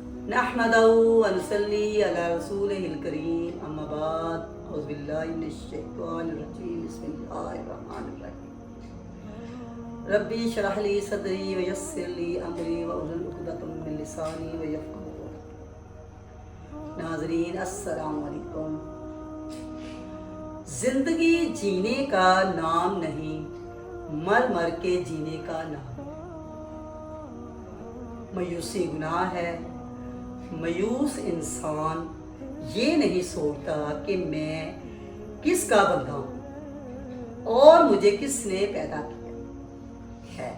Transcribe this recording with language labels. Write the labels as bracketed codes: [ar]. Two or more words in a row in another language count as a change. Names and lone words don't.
[ar] نحمده ونصلي على رسوله الكريم أما بعد أعوذ بالله من الشيطان الرجيم بسم الله الرحمن الرحيم رب اشرح لي صدري ويسر لي أمري واحلل عقدة من لساني يفقهوا قولي. नाज़रीन السلام عليكم. [hi] जिंदगी जीने का नाम नहीं, मर मर के जीने का नाम। मायूसी गुनाह है। मायूस इंसान ये नहीं सोचता कि मैं किसका बंदा हूँ और मुझे किसने पैदा किया है।